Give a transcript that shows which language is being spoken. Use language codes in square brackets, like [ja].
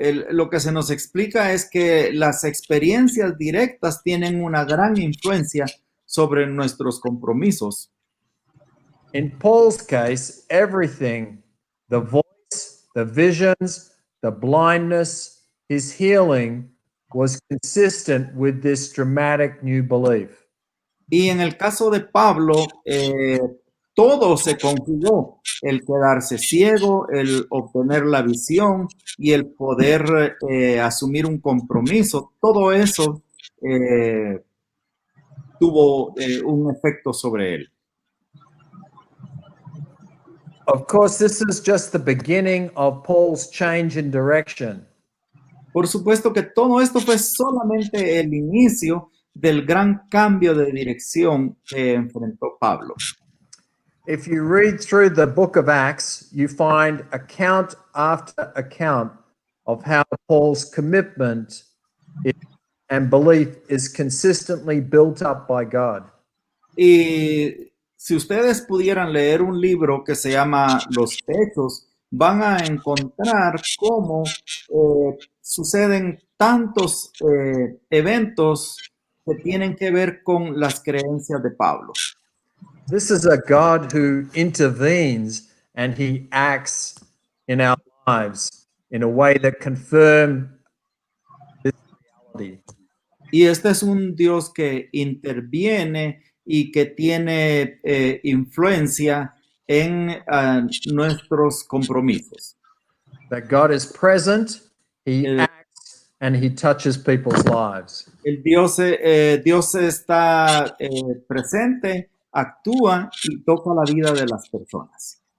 [es] lo que se nos explica es que las experiencias directas tienen una gran influencia sobre nuestros compromisos. [en] In Paul's case, everything, the voice, the visions, the blindness, his healing, was consistent with this dramatic new belief. [es] Y en el caso de Pablo, todo se conjugó, el quedarse ciego, el obtener la visión y el poder asumir un compromiso, todo eso tuvo un efecto sobre él. [en] Of course, this is just the beginning of Paul's change in direction. [es] Por supuesto que todo esto fue solamente el inicio del gran cambio de dirección que enfrentó Pablo. [en] If you read through the book of Acts, you find account after account of how Paul's commitment and belief is consistently built up by God. [es] Y si ustedes pudieran leer un libro que se llama Los Hechos, van a encontrar cómo suceden tantos eventos que tienen que ver con las creencias de Pablo. [en] This is a God who intervenes and he acts in our lives in a way that confirms this reality. [es] Y este es un Dios que interviene y que tiene influencia en nuestros compromisos. [en] That God is present, He [es] El, [en] acts, and He touches people's lives. [es] Dios está presente, actúa y toca la vida de las personas.